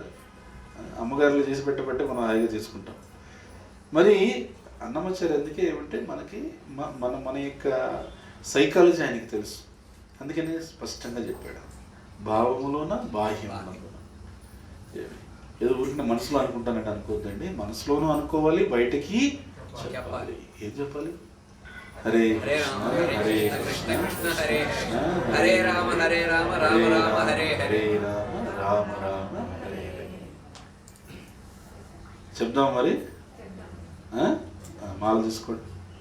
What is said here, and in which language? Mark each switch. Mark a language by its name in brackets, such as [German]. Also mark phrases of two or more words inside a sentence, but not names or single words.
[Telugu] అమ్మగారులు చేసి పెట్టబట్టే మనం హాయిగా చేసుకుంటాం. మరి అన్నమాచార్య అందుకే ఏమంటే మనకి మన యొక్క సైకాలజీ ఆయనకి తెలుసు. అందుకనే స్పష్టంగా చెప్పాడు, భావములోన బాహ్యములోన. ఏదో ఊరికి మనసులో అనుకుంటానంటే అనుకోవద్దండి, మనసులోనూ అనుకోవాలి, బయటికి చెప్పాలి. ఏం చెప్పాలి? హరే హరే కృష్ణ హరే హరే రామ హరే రామ రామ రామ హరే హరే రామ రామ రామ హరే హరే. చెప్దాం మరి. మాల తీసుకోండి.